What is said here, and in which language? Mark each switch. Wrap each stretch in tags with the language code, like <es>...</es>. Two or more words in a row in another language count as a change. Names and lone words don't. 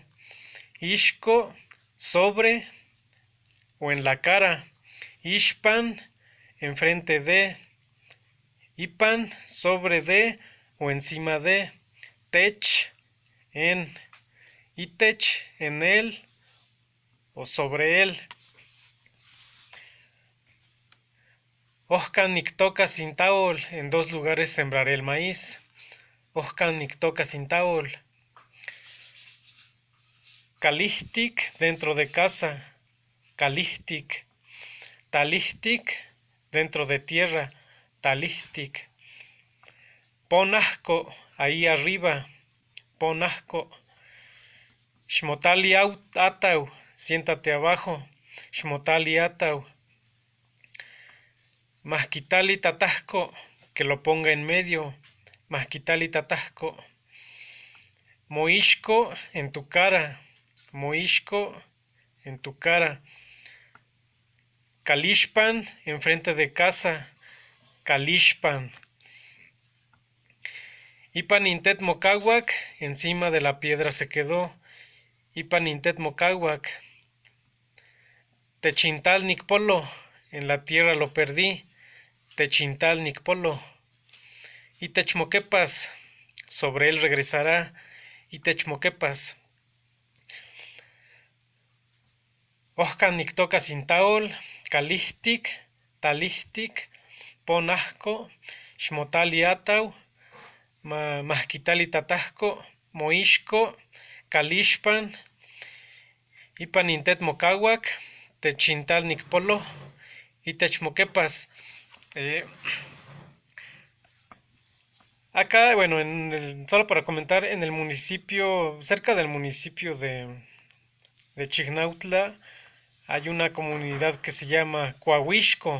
<es>Ishko, sobre o en la cara. Ishpan, enfrente de. Ipan, sobre de o encima de. Tech, en. Itech, en él o sobre él.</es> <nah>Ohkan niktoka sintaol,</nah> <es>en dos lugares sembraré el maíz.</es> <nah>Ohkan niktoka sintaol. Kalihtik,</nah> <es>dentro de casa.</es> <nah>Kalihtik.</nah> <es>Talihtik, dentro de tierra.</es> <nah>Talihtik. Ponasco,</nah> <es>ahí arriba.</es> <nah>Ponasco. Shmotali atau,</nah> <es>siéntate abajo.</es> <nah>Shmotali atau. Masquitali tatasco,</nah> <es>que lo ponga en medio.</es> <nah>Masquitali tatasco. Moishko,</nah> <es>en tu cara. Moishko, en tu cara. Kalishpan, enfrente de casa.</es> <nah>Kalishpan. Ipanintet mocawak,</nah> <es>encima de la piedra se quedó.</es> <nah>Ipanintet mocawak. Techintal nicpolo,</nah> <es>en la tierra lo perdí.</es> <nah>Techintal nicpolo.</nah> <es>Y techmoquepas, sobre él regresará.</es> <nah>Y techmoquepas. Oscan Nictoca Sintaol, Calihtic, Talihtic, Ponasco, Xmotali Atau, Mahquitali Tatasco, Moixco, Calixpan, Ipan Intet Mocahuac, Techintal Nicpolo, y Techmoquepas.</nah> <es>Acá, bueno, solo para comentar, en el municipio, cerca del municipio de Chignautla, hay una comunidad que se llama Coahuixco.</es>